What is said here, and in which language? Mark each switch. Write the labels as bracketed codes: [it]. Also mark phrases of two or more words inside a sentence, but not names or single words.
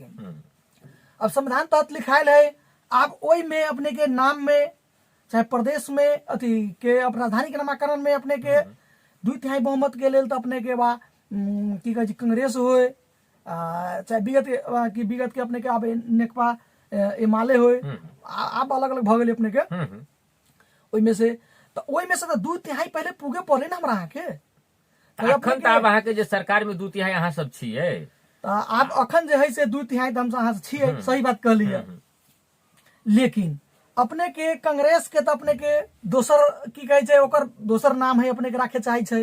[mai] अब संविधान तहत लिखायल है, आप ओई में अपने के नाम में चाहे प्रदेश में अथी के राजधानी के नामाकरण में अपने के 2/3 बहुमत के लेल तो अपने के बा की कहे कांग्रेस होए चाहे विगत के अपने के अब नेकपा एमाले होए, आप अलग अलग भ गेले अपने के ओई में से तो 2/3 पहले पुगे पड़े ना हमरा के। अखन तो अहाँ के जे सरकार में 2/3 अहाँ सब छियै, आप अखन जे है से 2/3 हम अहाँ छियै, सही बात कहलिए। लेकिन अपने के कांग्रेस के तो अपने के दोसर की कहे छै ओकर दोसर नाम है अपने के राखे चाहे छै,